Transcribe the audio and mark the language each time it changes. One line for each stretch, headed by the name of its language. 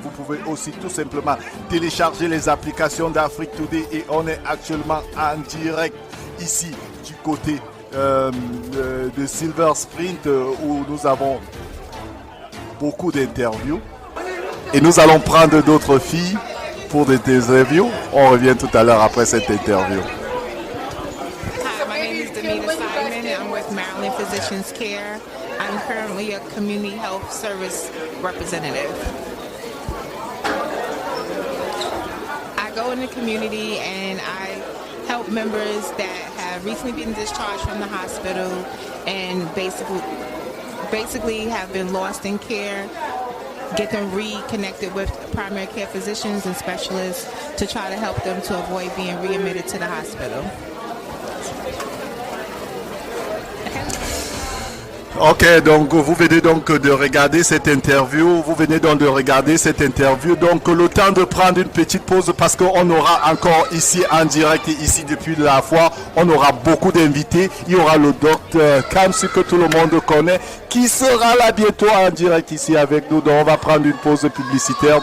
French: Vous pouvez aussi tout simplement télécharger les applications d'Afrique Today et on est actuellement en direct ici du côté de Silver Sprint où nous avons beaucoup d'interviews et nous allons prendre d'autres filles pour des interviews. On revient tout à l'heure après cette interview.
English: Hi, my name is Danita Simon and I'm with Maryland Physicians Care. I'm currently a community health service representative. I go in the community and I help members that have recently been discharged from the hospital and basically have been lost in care, get them reconnected with primary care physicians and specialists to try to help them to avoid being readmitted to the hospital.
French: Ok, donc vous venez donc de regarder cette interview. Donc le temps de prendre une petite pause parce qu'on aura encore ici en direct et ici depuis la foire, on aura beaucoup d'invités. Il y aura le docteur Kamsu que tout le monde connaît qui sera là bientôt en direct ici avec nous. Donc on va prendre une pause publicitaire.